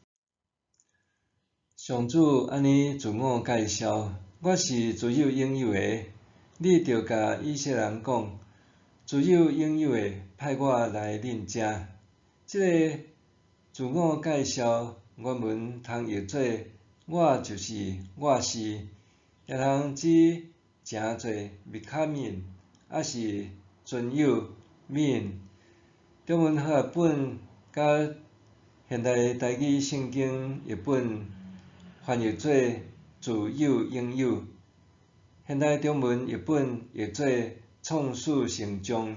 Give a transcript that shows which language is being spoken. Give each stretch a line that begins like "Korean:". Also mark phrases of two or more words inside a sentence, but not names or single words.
Min Nan Chinese: 上主安尼自我介绍：我是自有永有的，你着甲以色列人讲，自有永有的派我来恁遮。这个自我介绍原文通译做“我就是我是”，也通指诚侪 becoming，还是存有 mean。中文和合本甲现代台语圣经译本翻译做“自有永有”，现代中文译本译做“创始成终”。